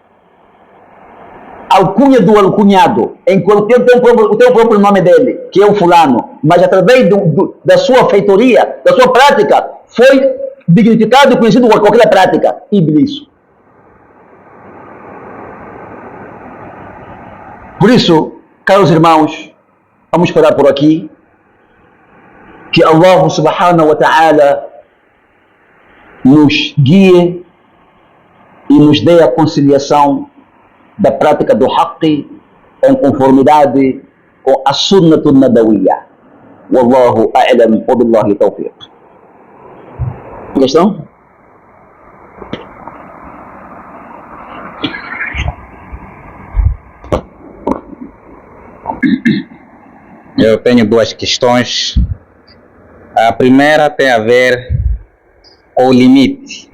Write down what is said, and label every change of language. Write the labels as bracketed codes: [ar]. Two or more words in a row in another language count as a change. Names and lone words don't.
[pt] Alcunha do alcunhado, em qualquer tem o próprio nome dele, que é o fulano, mas através da sua feitoria, da sua prática, foi dignificado e conhecido por qualquer prática. Iblis. Por isso, caros irmãos, vamos parar por aqui. Que Allah [ar] سبحانه وتعالى [pt] nos guie e nos dê a conciliação da prática do haqq em conformidade com a [ar] السنة النبوية. والله أعلم وبالله التوفيق. [pt] Questão? Eu tenho duas questões. A primeira tem a ver com o limite.